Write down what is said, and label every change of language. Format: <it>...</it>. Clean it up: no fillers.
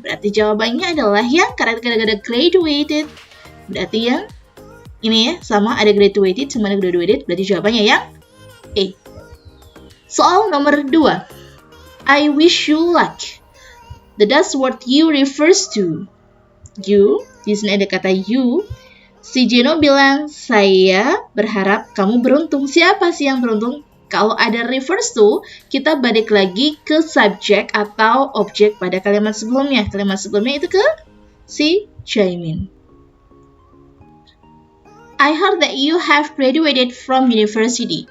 <id>Berarti jawabannya adalah yang kata-kata graduated. Berarti yang ini ya, sama ada graduated sama ada graduated. Berarti jawabannya yang A. Soal nomor 2.</id> <en>I wish you luck. The does word you refers to.</en> <id>You, di sini ada kata you. Si Jeno bilang, saya berharap kamu beruntung. Siapa sih yang beruntung? Kalau ada refers to, kita balik lagi ke subjek atau objek pada kalimat sebelumnya. Kalimat sebelumnya itu ke si Jaemin.</id> <en>I heard that you have graduated from university.</en>